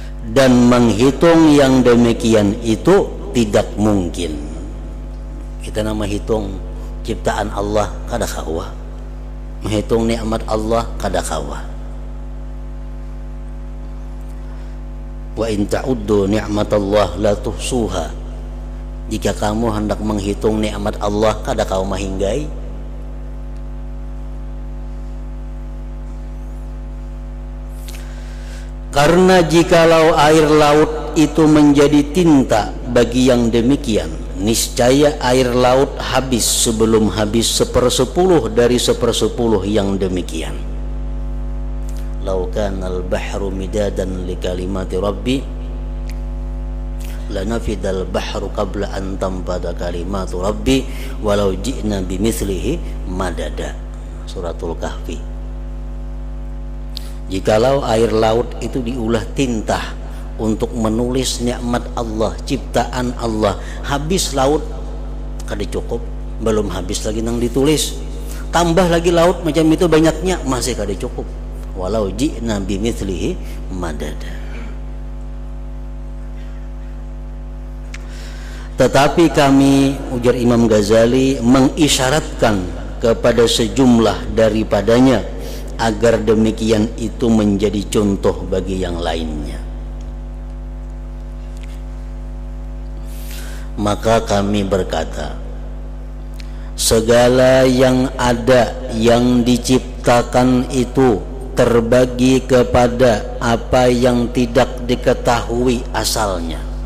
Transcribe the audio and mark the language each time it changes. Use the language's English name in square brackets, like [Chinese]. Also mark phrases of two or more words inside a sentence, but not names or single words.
[Indonesian] dan menghitung yang demikian itu tidak mungkin. [Banjar] Kita nama hitung ciptaan Allah kada kawa, menghitung nikmat Allah kada kawa. [Arabic] وإن تعدوا نعمة الله لا تحصوها. [Banjar] Jika kamu hendak menghitung nikmat Allah kada kau mahinggai. [Indonesian] Karena jikalau air laut itu menjadi tinta bagi yang demikian, niscaya air laut habis sebelum habis 1/10 dari 1/10 yang demikian. [Arabic] لو كان البحر مدادا لكلمات ربي لنفد البحر قبل أن تنفد كلمات ربي ولو جئنا بمثله مددا. [Banjar] Suratul Kahfi. Jikalau air laut itu diulah tinta untuk menulis nikmat Allah, ciptaan Allah, habis laut kada cukup, belum habis lagi nang ditulis, tambah lagi laut macam itu banyaknya, masih kada cukup. [Arabic] ولو جئنا بمثله مددا. [Indonesian] Tetapi kami, ujar Imam Ghazali, mengisyaratkan kepada sejumlah daripadanya agar demikian itu menjadi contoh bagi yang lainnya. Maka kami berkata, segala yang ada yang diciptakan itu terbagi kepada apa yang tidak diketahui asalnya.